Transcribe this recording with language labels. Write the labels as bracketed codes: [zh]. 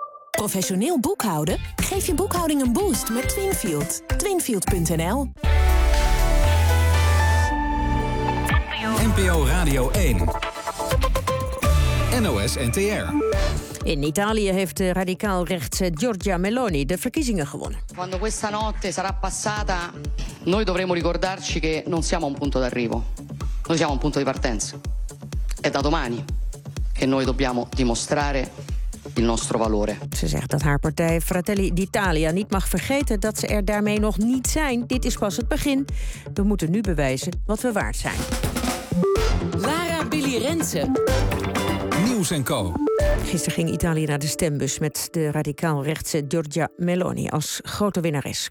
[nl] Professioneel boekhouden? Geef je boekhouding een boost met Twinfield. Twinfield.nl. NPO Radio 1. NOS NTR. In Italië heeft de radicaal rechtse Giorgia Meloni de verkiezingen gewonnen. [it] Quando questa notte sarà passata, noi dovremo ricordarci che non siamo un punto d'arrivo. Noi siamo un punto di partenza. È da domani che noi dobbiamo dimostrare il nostro valore. [nl] Ze zegt dat haar partij Fratelli d'Italia niet mag vergeten dat ze er daarmee nog niet zijn. Dit is pas het begin. We moeten nu bewijzen wat we waard zijn. Lara Billy Rensen. Nieuws en Co. Gisteren ging Italië naar de stembus met de radicaal-rechtse Giorgia Meloni als grote winnares.